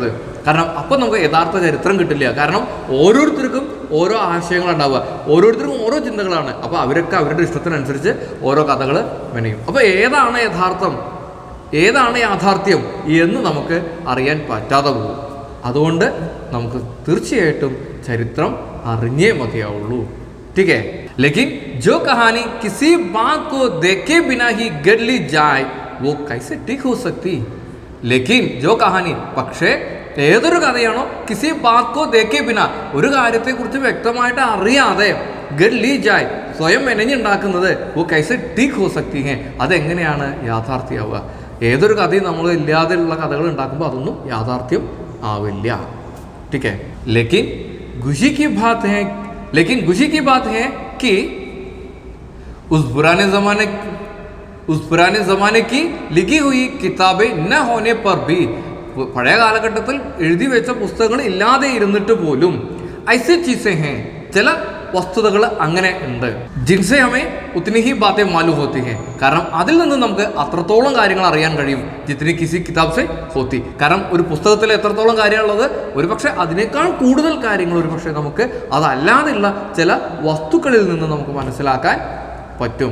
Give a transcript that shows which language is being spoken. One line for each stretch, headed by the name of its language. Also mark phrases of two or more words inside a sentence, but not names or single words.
Malayalam: കാരണം അപ്പം നമുക്ക് യഥാർത്ഥ ചരിത്രം കിട്ടില്ല. കാരണം ഓരോരുത്തർക്കും ഓരോ ആശയങ്ങളുണ്ടാവുക, ഓരോരുത്തർക്കും ഓരോ ചിന്തകളാണ്. അപ്പോൾ അവരൊക്കെ അവരുടെ ഇഷ്ടത്തിനനുസരിച്ച് ഓരോ കഥകൾ മെനയും. അപ്പോൾ ഏതാണ് യഥാർത്ഥം, ഏതാണ് യാഥാർത്ഥ്യം എന്ന് നമുക്ക് അറിയാൻ പറ്റാതെ പോകും. അതുകൊണ്ട് നമുക്ക് തീർച്ചയായിട്ടും ചരിത്രം അറിഞ്ഞേ മതിയാവുള്ളൂ.
Hindi: ठीक है, लेकिन जो कहानी किसी बात को देखे बिना ही गढ़ ली जाए वो कैसे ठीक हो सकती? लेकिन जो कहानी,
Malayalam: പക്ഷേ ഏതൊരു കഥയാണോ
Hindi: किसी बात को देखे बिना,
Malayalam: ഒരു കാര്യത്തെക്കുറിച്ച് വ്യക്തമായിട്ട് അറിയാതെ
Hindi: गढ़ ली जाए,
Malayalam: സ്വയം മെനഞ്ഞുണ്ടാക്കുന്നത്
Hindi: वो कैसे ठीक हो सकती है,
Malayalam: അതെങ്ങനെയാണ് യാഥാർത്ഥ്യമാവുക? ഏതൊരു കഥയും നമ്മൾ ഇല്ലാതെയുള്ള കഥകൾ ഉണ്ടാക്കുമ്പോൾ അതൊന്നും യാഥാർത്ഥ്യം ആവില്ല.
Hindi: ठीक है, लेकिन खुशी की बात है कि उस पुराने ज़माने की लिखी हुई किताबें न होने पर भी,
Malayalam: പഴയ കാലഘട്ടത്തിൽ എഴുതി വെച്ച പുസ്തകങ്ങൾ ഇല്ലാതെ ഇരുന്നിട്ട് പോലും
Hindi: ऐसी चीज़ें हैं,
Malayalam: ചില വസ്തുതകൾ അങ്ങനെ ഉണ്ട്.
Hindi: जिनसे हमें उतनी ही बातें मालूम होती हैं,
Malayalam: കാരണം അതിൽ നിന്ന് നമുക്ക് അത്രത്തോളം കാര്യങ്ങൾ അറിയാൻ കഴിയും.
Hindi: जितनी किसी किताब से होती,
Malayalam: കാരണം ഒരു പുസ്തകത്തിൽ എത്രത്തോളം കാര്യമുള്ളത്, ഒരുപക്ഷെ അതിനേക്കാൾ കൂടുതൽ കാര്യങ്ങൾ ഒരുപക്ഷെ നമുക്ക് അതല്ലാതെയുള്ള ചില വസ്തുക്കളിൽ നിന്ന് നമുക്ക് മനസ്സിലാക്കാൻ പറ്റും.